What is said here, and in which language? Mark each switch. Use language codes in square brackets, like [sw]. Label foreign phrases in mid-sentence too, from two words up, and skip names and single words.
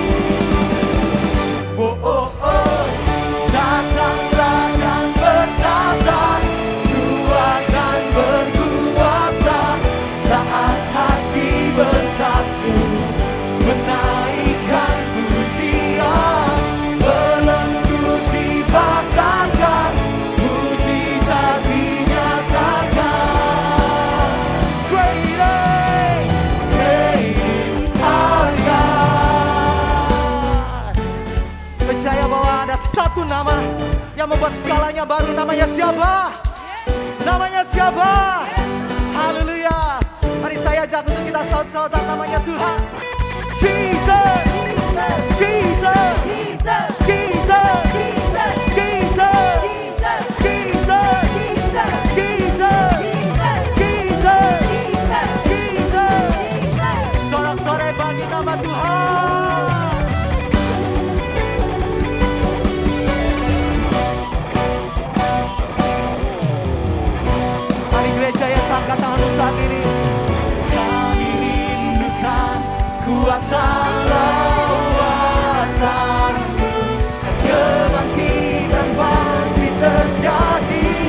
[id] Oh, oh, oh, datanglah dan bertata, kuat dan berkuasa, saat hati bersatu, menaikkan pujian, belenggu dipatahkan, mujizat dinyatakan. [en] Great day. Praise our God. [id] Percaya bahwa ada satu nama yang membuat skalanya baru. Namanya siapa? Namanya siapa? Haleluya. Mari saya ajak untuk kita saut-sautan namanya Tuhan. Jesus. Jesus. Jesus. Jesus. Jesus. Jesus. Jesus. Sorak-sorai bagi nama Tuhan. Mari gereja yang angkat tanganmu saat ini. Kami rindukan kuasa lawatanmu, kebangkitan pasti terjadi.